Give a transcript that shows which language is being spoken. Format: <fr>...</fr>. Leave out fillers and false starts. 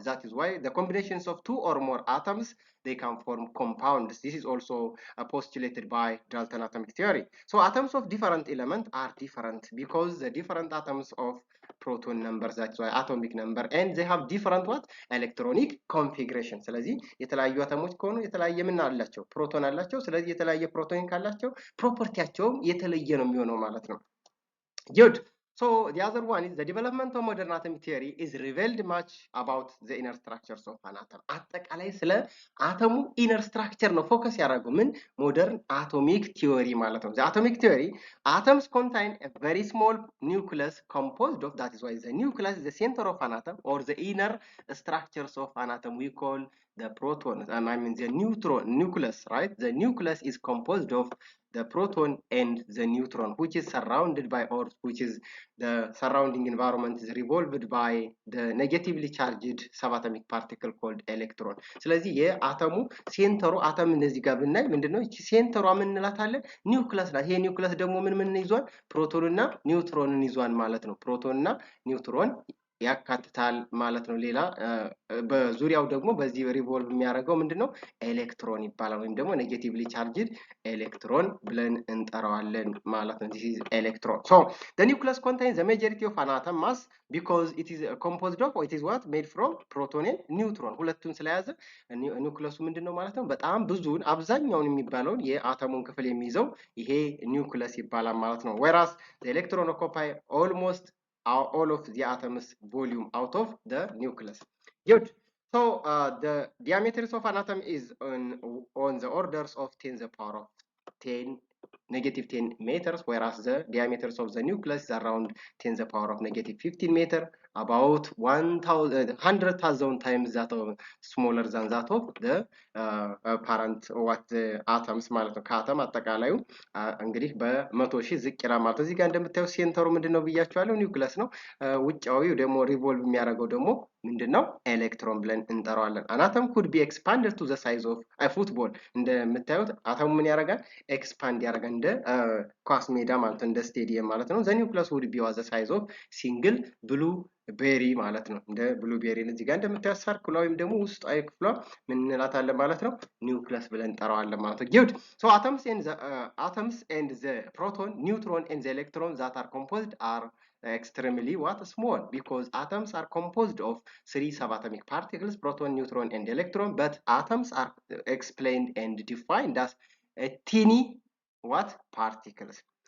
<en>That is why the combinations of two or more atoms, they can form compounds. This is also postulated by Dalton atomic theory. So atoms of different elements are different because the different atoms of proton numbers, that's why atomic number, and they have different what electronic configuration.</en> <am>ስለዚህ የተለያዩ አተሞች ከሆኑ የተለያየ ምን አላቸው? ፕሮቶን አላቸው። ስለዚህ የተለያየ ፕሮቶን ካላቸው ፕሮፐርቲያቸውም የተለየ ነው የሚሆነው ማለት ነው። good.</am> <en>So the other one is the development of modern atomic theory is revealed much about the inner structures of an atom.</en> <am>አጠቃላይ ስለ አተሙ</am> <en>inner structure</en> <am>ነው ፎከስ ያደረገው ምን</am> <en>modern atomic theory ማለት ነው። The atomic theory, atoms contain a very small nucleus composed of, that is why the nucleus is the center of an atom or the inner structures of an atom we call the proton, I mean the nucleus, right? The nucleus is composed of the proton and the neutron, which is surrounded by, or which is the surrounding environment is revolved by the negatively charged subatomic particle called electron.</en> <am>ስለዚህ የአተሙ ሴንተሩ አተም እንደዚህ ጋር ብናይ ምንድነው እቺ ሴንተሯ ምን እንላታለን? ኒውክለስ ናት። ይሄ ኒውክለስ ደግሞ ምን ይዟል? ፕሮቶንና ኒውትሮንን ይዟል ማለት ነው። ፕሮቶንና ኒውትሮን ያካትታል ማለት ነው። ሌላ በዙሪያው ደግሞ በዚህ ሪቮልቭ የሚያደርገው ምንድነው? ኤሌክትሮን ይባላል ወይም ደግሞ ኔጌቲቭሊ ቻርጅድ ኤሌክትሮን ብለን እንጠራዋለን ማለት ነው።</am> <en>this is electron. So the nucleus contains the majority of an atom mass because it is composed of, or it is what made from proton and neutron.</en> <am>ሁለቱን ስለያዘ ኒውክለሱ ምንድነው ማለት ነው? በጣም ብዙውን አብዛኛውን የሚባለውን የአተሙን ክፍል የሚይዘው ይሄ ኒውክለስ ይባላል ማለት ነው።</am> <en>whereas the electron occupy almost all of the atom's volume out of the nucleus.</en> <am>Good.</am> <en>So the diameters of an atom is on the orders of 10 to the power of 10 negative 10 meters, whereas the diameters of the nucleus is around 10 to the power of negative 15 meter, about 100,000 times that of smaller than that of the parent what the atoms</en> <am>ማለት ነው። ከአተም አጠቃላዩ እንግዲህ በ100,000 ዝቅ ይላል ማለት ነው። እዚህ ጋር እንደምታዩት ሴንተሩ ምንድነው ብያችኋለሁ? ኒውክለስ ነው። ውጫዊው ደግሞ ሪቮልቭ የሚያደርገው ደግሞ ምንድነው? ኤሌክትሮን ብለን እንጠራዋለን።</am> <en>an atom could be expanded to the size of a football.</en> <am>እንደምታዩት አተሙ ምን ያደርጋል? ኤክስፓንድ ያደርጋል እንደ ኳስ ሜዳ ማለት ነው፣ እንደ ስቴዲየም ማለት ነው።</am> <en>the nucleus would be the size of single blue</en> <am>ቤሪ ማለት ነው። እንደ ብሉቤሪ እዚህ ጋር እንደምታዩት ሰርክሏ ወይም ደግሞ ውስጣዊ ክፍሏ ምን እንላታለን ማለት ነው? ኒውክለስ ብለን እንጠራዋለን ማለት ነው። good.</am> <en>So atoms and the proton, neutron and the electron that are composed are extremely what small because atoms are composed of 3 subatomic particles, proton, neutron and electron, but atoms are explained and defined as a teeny what particles.</en>